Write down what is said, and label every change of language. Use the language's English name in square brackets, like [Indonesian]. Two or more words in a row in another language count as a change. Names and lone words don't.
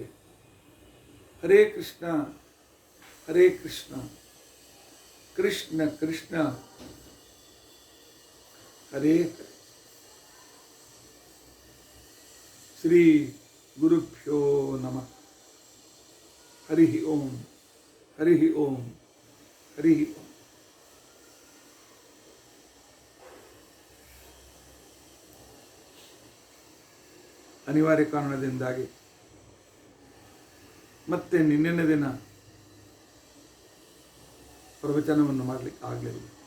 [Sanskrit] ಹರೇ ಕೃಷ್ಣ ಕೃಷ್ಣ ಕೃಷ್ಣ ಹರೇ ಹರೇ. ಶ್ರೀ ಗುರುಭ್ಯೋ ನಮಃ. ಹರಿ ಓಂ ಹರಿ ಓಂ ಹರಿ ಓಂ. [Kannada] ಅನಿವಾರ್ಯ ಕಾರಣದಿಂದಾಗಿ ಮತ್ತೆ ನಿನ್ನೆಯ ದಿನ ಪ್ರವಚನವನ್ನು ಮಾಡಲಿಕ್ಕೆ ಆಗಲಿಲ್ಲ.